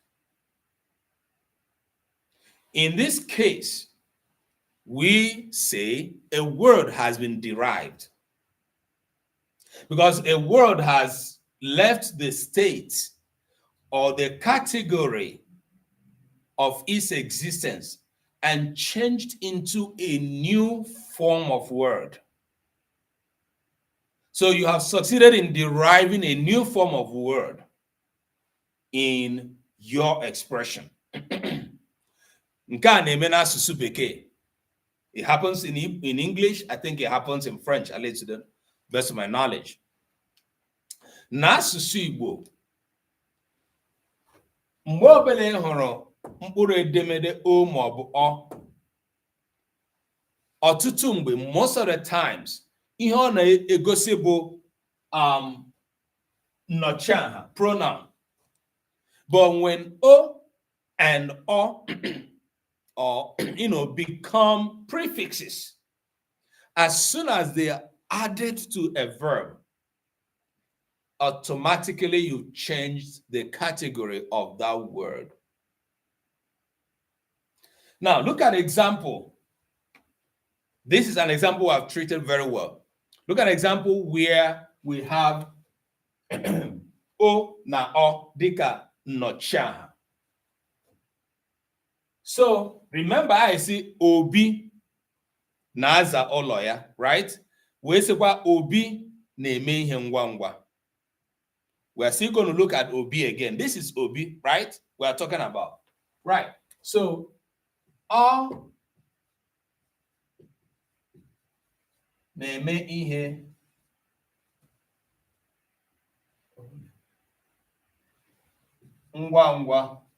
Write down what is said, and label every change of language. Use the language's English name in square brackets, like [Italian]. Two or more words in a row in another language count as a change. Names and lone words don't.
[English] In this case, we say a word has been derived because a word has left the state or the category of its existence and changed into a new form of word. So you have succeeded in deriving a new form of word in your expression. [Igbo] Nke a na-eme n'asụsụ Bekee. [English] It happens in English. I think it happens in French, at least to the best of my knowledge. [Igbo] N'asụsụ Igbo, mgbe ọbụla ị hụrụ mkpụrụ edemede o maọbụ ọ, ọtụtụ mgbe, [English] most of the times, [Igbo] ihe ọ na-egosi bụ nnọchiaha, [English] pronoun. But when o and o or become prefixes, as soon as they are added to a verb, automatically you change the category of that word. Now look at example. This is an example I've treated very well. Look at an example where we have [Igbo] o na o dika nnọchiaha. [English] So remember, I see [Igbo] obi na-aza ụlọ ya, [English] right? [Igbo] Wee sịkwa obi na-eme ihe ngwa ngwa. [English] We are still going to look at obi again. This is obi, right? We are talking about, right? [Igbo] So ọ na-eme ihe ngwa ngwa.